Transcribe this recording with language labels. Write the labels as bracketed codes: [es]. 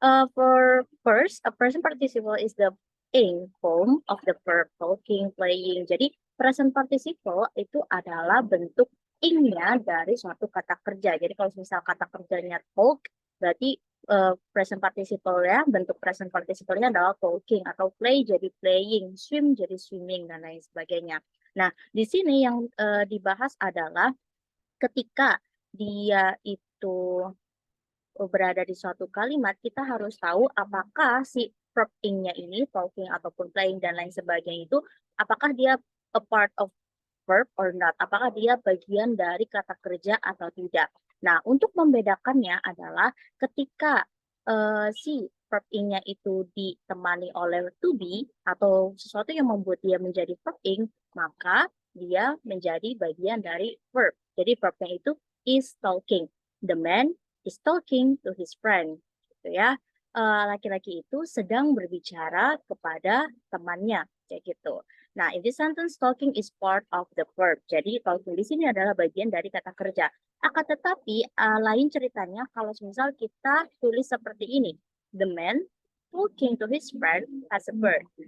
[en] For first, a present participle is the ing form of the verb talking, playing. [id] Jadi present participle itu adalah bentuk ing-nya dari suatu kata kerja. Jadi kalau misal kata kerjanya talk, berarti present participle ya, bentuk present participle-nya adalah talking, atau play jadi playing, swim jadi swimming, dan lain sebagainya. Nah, di sini yang dibahas adalah ketika dia itu berada di suatu kalimat, kita harus tahu apakah si verb ing-nya ini, talking ataupun playing dan lain sebagainya itu, apakah dia [en] a part of verb or not. [id] Apakah dia bagian dari kata kerja atau tidak. Nah, untuk membedakannya adalah ketika si verb ing-nya itu ditemani oleh to be atau sesuatu yang membuat dia menjadi verb ing, maka dia menjadi bagian dari verb. Jadi verbnya itu is talking. [en] The man is talking to his friend. [id] Gitu ya. Laki-laki itu sedang berbicara kepada temannya, kayak gitu. [en] Nah, in this sentence, talking is part of the verb. [id] Jadi, talking di sini adalah bagian dari kata kerja. Akan tetapi, lain ceritanya kalau misal kita tulis seperti ini. [en] The man talking to his friend as a verb.